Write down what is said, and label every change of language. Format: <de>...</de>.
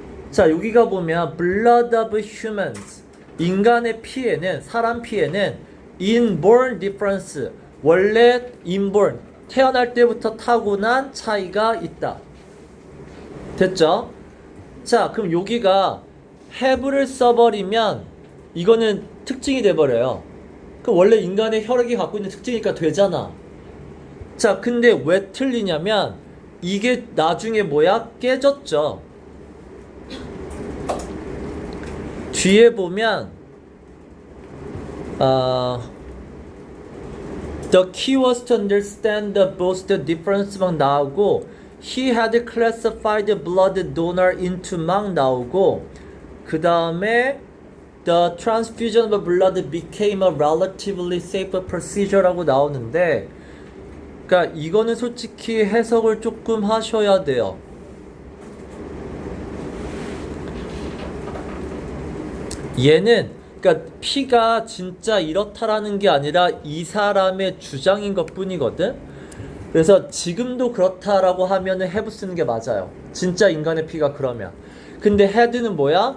<ko>자, 여기가 보면</ko> <en>blood of humans,</en> <ko>인간의 피에는, 사람 피에는</ko> <en>inborn difference,</en> <ko>원래 inborn, 태어날 때부터 타고난 차이가 있다. 됐죠? 자, 그럼 여기가 have를 써버리면 이거는 특징이 돼버려요. 그 원래 인간의 혈액이 갖고 있는 특징이니까 되잖아. 자, 근데 왜 틀리냐면 이게 나중에 뭐야? 깨졌죠.</ko> <en>뒤에 보면 The key was to understand the both the difference</en> <ko>막 나오고</ko> <en>He had classified blood donor into 막 나오고 그 다음에 The transfusion of blood became a relatively safe procedure라고</en> <ko>나오는데 그러니까 이거는 솔직히 해석을 조금 하셔야 돼요. 얘는 그러니까 피가 진짜 이렇다라는 게 아니라 이 사람의 주장인 것 뿐이거든. 그래서 지금도 그렇다라고 하면은 have 쓰는 게 맞아요. 진짜 인간의 피가 그러면. 근데 had는 뭐야?</ko>